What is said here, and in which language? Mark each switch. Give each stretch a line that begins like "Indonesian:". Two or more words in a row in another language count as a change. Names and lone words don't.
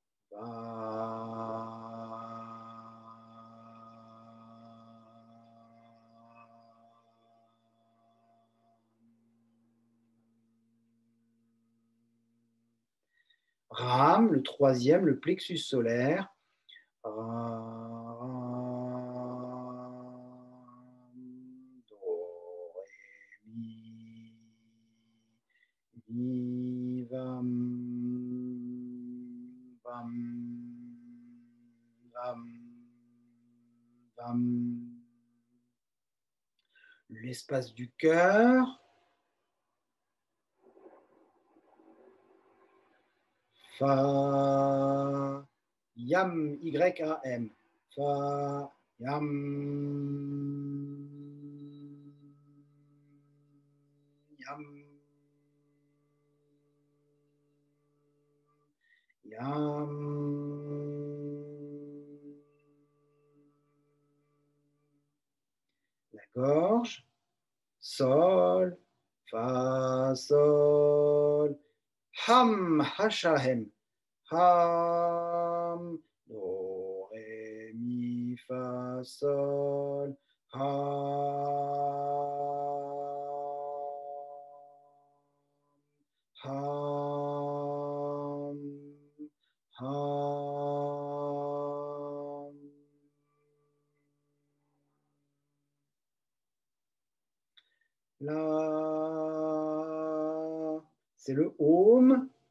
French: RAM, le troisième, le plexus solaire. Do, ré, mi, vam, vam, vam, vam. L'espace du cœur. Fa, yam, Y-A-M. Fa, yam, yam, yam. La gorge. Sol, fa, sol. Ham, hashahem. Ham, do, ré, mi, fa, sol. Ham, ham. Là, c'est le Om.